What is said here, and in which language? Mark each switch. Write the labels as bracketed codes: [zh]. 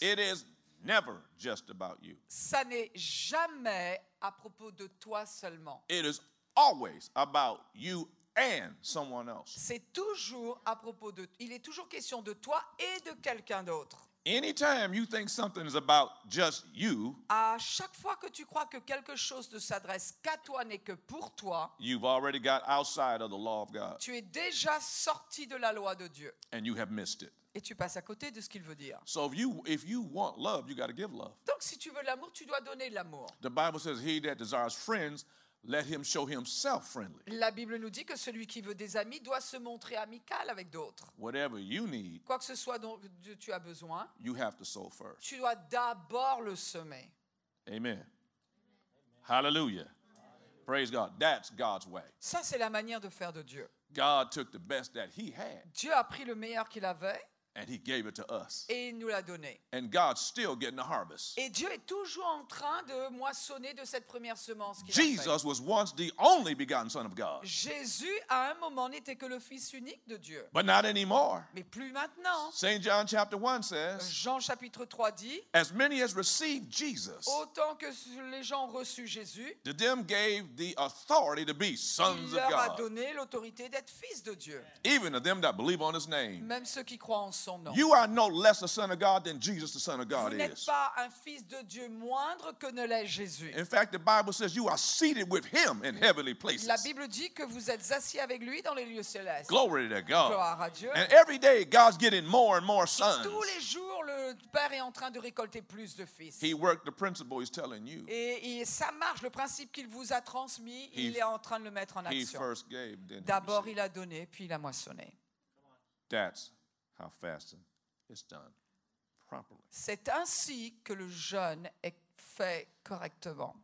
[en] It is never just about you. [fr] Ça n'est jamais à propos de toi seulement. [en] It is always about you and someone else. [fr] C'est toujours à propos de... Il est toujours question de toi et de quelqu'un d'autre. [en] Anytime you think something is about just you, [fr] À chaque fois que tu crois que quelque chose ne s'adresse qu'à toi, n'est que pour toi, [en] you've already got outside of the law of God [fr] tu es déjà sorti de la loi de Dieu. [en] and you have missed it. [fr] Et tu passes à côté de ce qu'il veut dire. [en] So if you want love, you got to give love. [fr] Donc si tu veux l'amour, tu dois donner de l'amour. [en] The Bible says, he that desires friends, let him show himself friendly. [fr] La Bible nous dit que celui qui veut des amis doit se montrer amical avec d'autres. [en] Whatever you need, [fr] Quoi que ce soit dont tu as besoin, [en] you have to sow first. [fr] tu dois d'abord le semer. [en] Amen. Hallelujah. Praise God. That's God's way. [fr] Ça, c'est la manière de faire de Dieu. [en] God took the best that he had [fr] Dieu a pris le meilleur qu'il avait [en] and he gave it to us. [fr] et il nous l'a donné. [en] And God's still getting the harvest. [fr] Et Dieu est toujours en train de moissonner de cette première semence qu'il a faite. [en] Jesus was once the only begotten Son of God, [fr] Jésus, à un moment, n'était que le Fils unique de Dieu. [en] but not anymore. [fr] Mais plus maintenant. [en] St. John chapter 1 says, [fr] Jean chapitre 3 dit, [en] as many as received Jesus, [fr] autant que les gens ont reçu Jésus, [en] to them gave the authority to be [fr] il [en] sons of [fr] leur a [en] God, [fr] donné l'autorité d'être fils de Dieu. [en] even to them that believe on his name. [fr] Même ceux qui croient en son nom. [en] You are no less a son of God than Jesus, the Son of [fr] Vous [en] God, [fr] n'êtes [en] is. [fr] pas un fils de Dieu moindre que ne l'est Jésus. [en] In fact, the Bible says you are seated with him in heavenly places. [fr] La Bible dit que vous êtes assis avec lui dans les lieux célestes. [en] Glory to God. [fr] Gloire à Dieu. [en] And every day, God's getting more and more sons. [fr] Tous les jours, le Père est en train de récolter plus de fils. [en] He worked the principle he's telling you. [fr] Et ça marche, le principe qu'il vous a transmis, il est en train de le mettre en [en] He [fr] action. [en] first gave, then he [fr] D'abord, [en] received. [fr] il a donné, puis il a moissonné. [en] That's how fasting is done properly. [fr] C'est ainsi que le jeûne est fait correctement.